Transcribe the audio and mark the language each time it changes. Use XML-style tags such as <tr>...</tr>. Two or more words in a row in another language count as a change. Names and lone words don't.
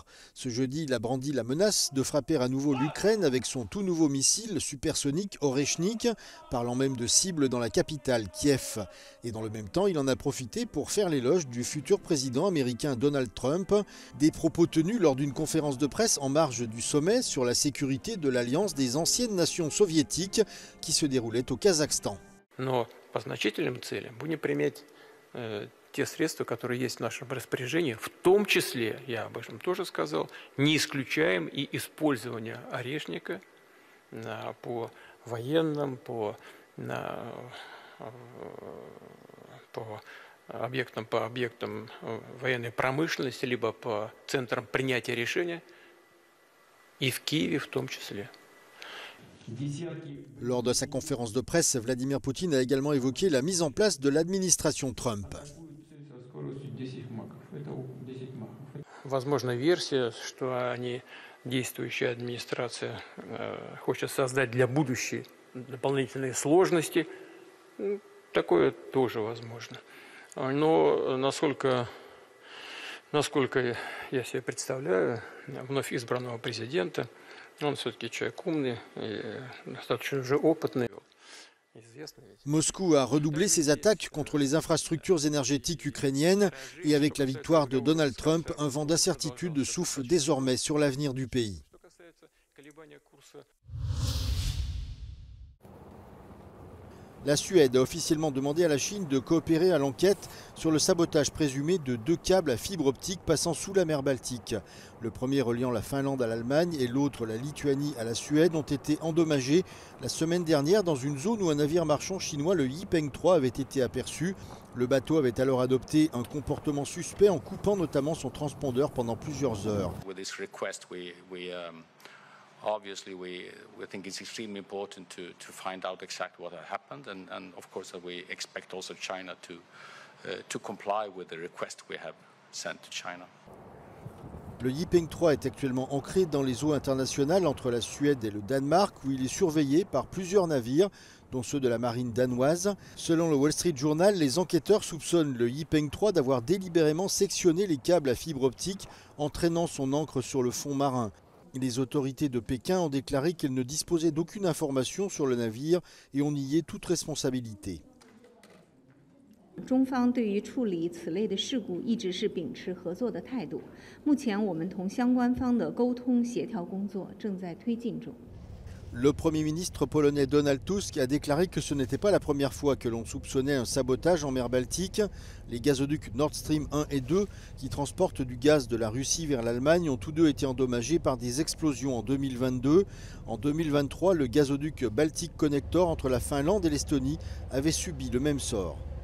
<fr>Ce jeudi, il a brandi la menace de frapper à nouveau l'Ukraine avec son tout nouveau missile supersonique Oreshnik, parlant même de cible dans la capitale, Kiev. Et dans le même temps, il en a profité pour faire l'éloge du futur président américain Donald Trump. Des propos tenus lors d'une conférence de presse en marge du sommet sur la sécurité de l'alliance des anciennes nations soviétiques qui se déroulait au Kazakhstan.</fr> <ru>Те средства, которые есть в нашем распоряжении, в том числе, я об этом тоже сказал, не исключаем и использование Орешника по военным, по объектам военной промышленности, либо по центрам принятия решения, и в Киеве в том числе.</ru> <fr>Lors de sa conférence de presse, Vladimir Poutine a également évoqué la mise en place de l'administration Trump.</fr> <ru>Возможна версия, что действующая администрация хочет создать для будущей дополнительные сложности. Такое тоже возможно. Но насколько я себе представляю, вновь избранного президента, он все-таки человек умный и достаточно уже опытный.</ru> <fr>Moscou a redoublé ses attaques contre les infrastructures énergétiques ukrainiennes et avec la victoire de Donald Trump, un vent d'incertitude souffle désormais sur l'avenir du pays. La Suède a officiellement demandé à la Chine de coopérer à l'enquête sur le sabotage présumé de 2 câbles à fibre optique passant sous la mer Baltique. Le premier reliant la Finlande à l'Allemagne et l'autre la Lituanie à la Suède ont été endommagés la semaine dernière dans une zone où un navire marchand chinois, le Yipeng 3, avait été aperçu. Le bateau avait alors adopté un comportement suspect en coupant notamment son transpondeur pendant plusieurs heures.</fr> <en>Obviously, we think it's extremely important to find out exactly what had happened, and of course we expect also China to comply with the request we have sent to China.</en> <fr>Le Yipeng 3 est actuellement ancré dans les eaux internationales entre la Suède et le Danemark, où il est surveillé par plusieurs navires, dont ceux de la marine danoise. Selon le Wall Street Journal, les enquêteurs soupçonnent le Yipeng 3 d'avoir délibérément sectionné les câbles à fibre optique, entraînant son ancre sur le fond marin. Les autorités de Pékin ont déclaré qu'elles ne disposaient d'aucune information sur le navire et ont nié toute responsabilité.</fr> <zh>中方对于处理此类的事故一直是秉持合作的态度。目前我们同相关方的沟通协调工作正在推进中。</zh> <fr>Le Premier ministre polonais Donald Tusk a déclaré que ce n'était pas la première fois que l'on soupçonnait un sabotage en mer Baltique. Les gazoducs Nord Stream 1 et 2, qui transportent du gaz de la Russie vers l'Allemagne, ont tous deux été endommagés par des explosions en 2022. En 2023, le gazoduc Baltic Connector entre la Finlande et l'Estonie avait subi le même sort.</fr>